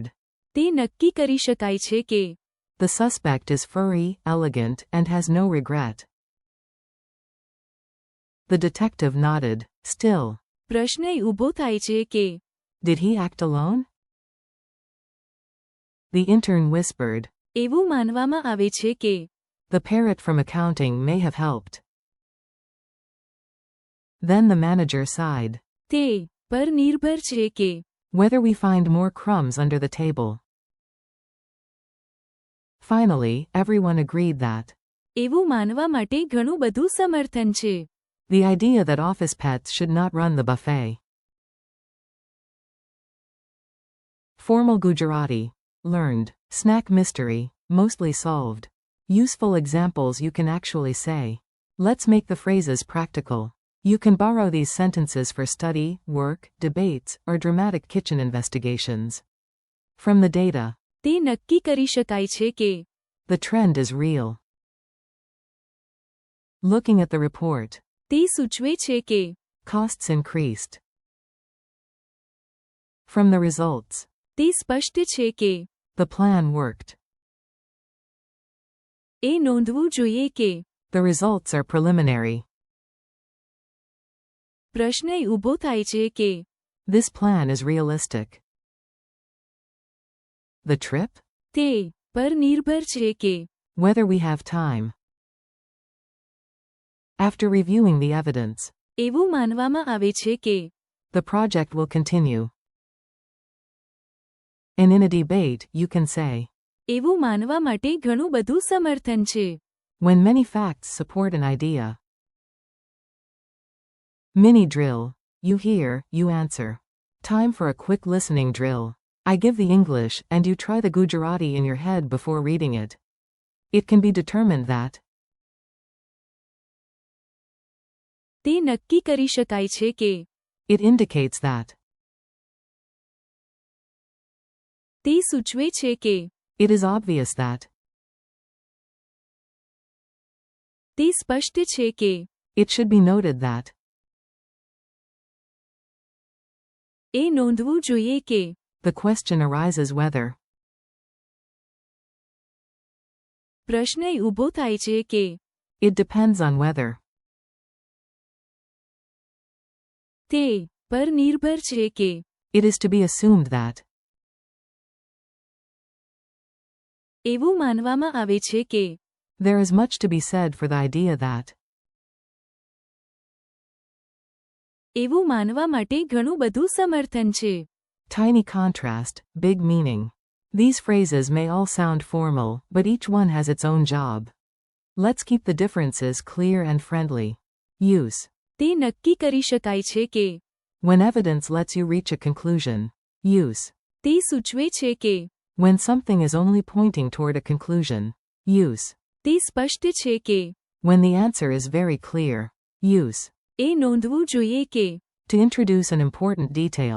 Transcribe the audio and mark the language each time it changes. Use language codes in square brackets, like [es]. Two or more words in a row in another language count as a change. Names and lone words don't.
[gu] તે નક્કી કરી શકાય છે કે. [en] The suspect is furry, elegant, and has no regret. The detective nodded, still. [gu] પ્રશ્ન ઊભો થાય છે કે. [en] Did he act alone? The intern whispered, [gu] એવું માનવામાં આવે છે કે. [en] The parrot from accounting may have helped. Then the manager sighed. [gu] તે પર નિર્ભર છે કે. [en] Whether we find more crumbs under the table. Finally, everyone agreed that. [gu] એવું માનવા માટે ઘણું બધું સમર્થન છે. [en] The idea that office pets should not run the buffet. Formal Gujarati. Learned. Snack mystery. Mostly solved. Useful examples you can actually say. Let's make the phrases practical. You can borrow these sentences for study, work, debates, or dramatic kitchen investigations. From the data. [gu] તે નક્કી કરી શકાય છે કે. [en] The trend is real. Looking at the report. [gu] તે સૂચવે છે કે. [en] Costs increased. From the results. [gu] તે સ્પષ્ટ છે કે [en] The plan worked. [gu] એ નોંધવું જોઈએ કે [en] The results are preliminary. [gu] પ્રશ્ન ઊભો થાય છે કે [en] This plan is realistic. The trip? [gu] તે પર નિર્ભર છે કે [en] Whether we have time. After reviewing the evidence, [gu] એવું માનવામાં આવે છે કે [en] the project will continue. And in a debate, you can say, [gu] એવું માનવા માટે ઘણું બધું સમર્થન છે. [en] when many facts support an idea. Mini drill. You hear, you answer. Time for a quick listening drill. I give the English, and you try the Gujarati in your head before reading it. It can be determined that [gu] તે નક્કી કરી શકાય છે કે [en] it indicates that [gu] તે સૂચવે છે કે [en] it is obvious that [gu] તે સ્પષ્ટ છે કે [en] it should be noted that [gu] એ નોંધવું જોઈએ કે [en] the question arises whether [gu] પ્રશ્ન ઊભો થાય છે કે [en] it depends on whether [gu] તે પર નિર્ભર છે કે [en] it is to be assumed that [gu] એવું માનવામાં આવે છે કે [en] there is much to be said for the idea that [gu] એવું માનવા માટે ઘણું બધું સમર્થન છે. [en] tiny contrast, big meaning. These phrases may all sound formal, but each one has its own job. Let's keep the differences clear and friendly. Use. [gu] તે નક્કી કરી શકાય છે કે [en] When evidence lets you reach a conclusion. Use. [gu] તે સૂચવે છે કે [en] When something is only pointing toward a conclusion. Use. [gu] તે સ્પષ્ટ છે કે [en] When the answer is very clear. Use. [gu] એ નોંધવું જોઈએ કે [en] To introduce an important detail.